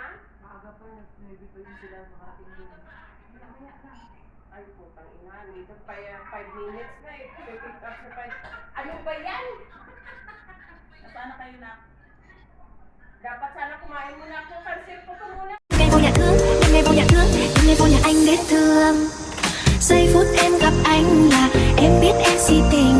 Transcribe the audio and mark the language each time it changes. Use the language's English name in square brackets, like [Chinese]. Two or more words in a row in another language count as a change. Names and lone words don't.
[Filipino] Maaga pa, maybe pa yun sila makarating doon. Mamaya na. Ay, putang ina. Dito pa 5 minutes na eh. [English] Pick up [Filipino] sa 5. Ano ba yan? Nasaan na kayo na? Dapat sana kumain muna ako. Cancel ko muna. [Vietnamese] Ngày vô nhà thương, ngày vô nhà thương, ngày vô nhà anh để thương. Giây phút em gặp anh là em biết em si tình.